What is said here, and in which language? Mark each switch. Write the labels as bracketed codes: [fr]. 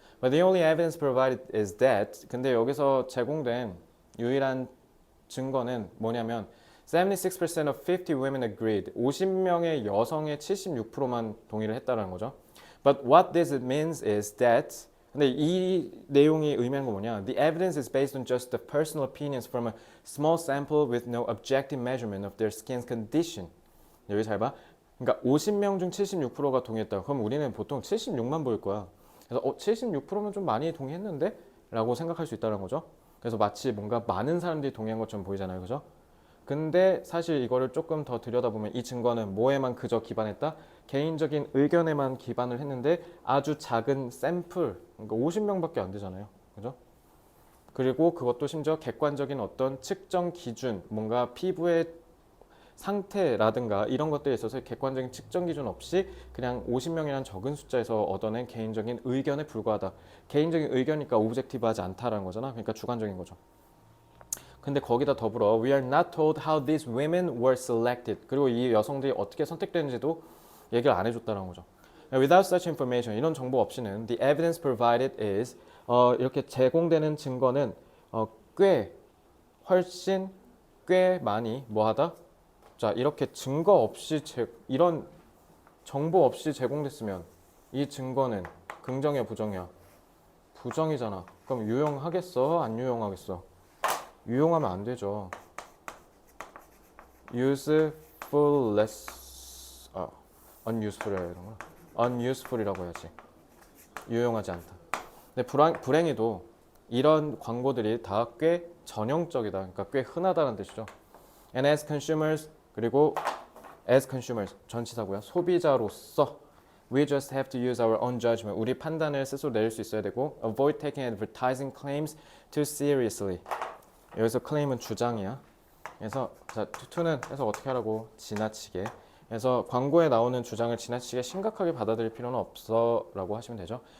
[en] But the only evidence provided is that [ko] 근데 여기서 제공된 유일한 증거는 뭐냐면 [en] 76% of 50 women agreed [ko] 50명의 여성의 76%만 동의를 했다라는 거죠. [en] But what this means is that [ko] 근데 이 내용이 의미하는 건 뭐냐? [en] The evidence is based on just the personal opinions from a small sample with no objective measurement of their skin's condition. [ko] 여기 잘 봐. 그러니까 50명 중 76%가 동의했다. 그럼 우리는 보통 76만 보일 거야. 그래서 76%면 좀 많이 동의했는데? 라고 생각할 수 있다는 거죠. 그래서 마치 뭔가 많은 사람들이 동의한 것처럼 보이잖아요. 그죠? 근데 사실 이거를 조금 더 들여다보면 이 증거는 뭐에만 그저 기반했다? 개인적인 의견에만 기반을 했는데 아주 작은 샘플, 그러니까 50명밖에 안 되잖아요. 그죠? 그리고 그것도 심지어 객관적인 어떤 측정 기준, 뭔가 피부의 상태라든가 이런 것들에 있어서 객관적인 측정 기준 없이 그냥 50명이라는 적은 숫자에서 얻어낸 개인적인 의견에 불과하다. 개인적인 의견이니까 오브젝티브하지 않다라는 거잖아. 그러니까 주관적인 거죠. 근데 거기다 더불어 [en] We are not told how these women were selected. [ko] 그리고 이 여성들이 어떻게 선택되는지도 얘기를 안 해줬다는 거죠. [en] Without such information, [ko] 이런 정보 없이는 [en] the evidence provided is [ko] 이렇게 제공되는 증거는 훨씬 꽤 많이 뭐하다? 자 이렇게 증거 없이 이런 정보 없이 제공됐으면 이 증거는 긍정이야 부정이야? 부정이잖아. 그럼 유용하겠어? 안 유용하겠어? 유용하면 안 되죠. useful-less, unuseful이라 이런 거. unuseful이라고 해야지. 유용하지 않다. 근데 불행히도 이런 광고들이 다 꽤 전형적이다. 그러니까 꽤 흔하다는 뜻이죠. [en] And as consumers [ko] 그리고 [en] as consumers [ko] 전치사고요. 소비자로서 [en] we just have to use our own judgment. [ko] 우리 판단을 스스로 내릴 수 있어야 되고 [en] avoid taking advertising claims too seriously. [ko] 여기서 claim은 주장이야. 그래서 자, to는 해서 어떻게 하라고? 지나치게. 그래서 광고에 나오는 주장을 지나치게 심각하게 받아들일 필요는 없어라고 하시면 되죠.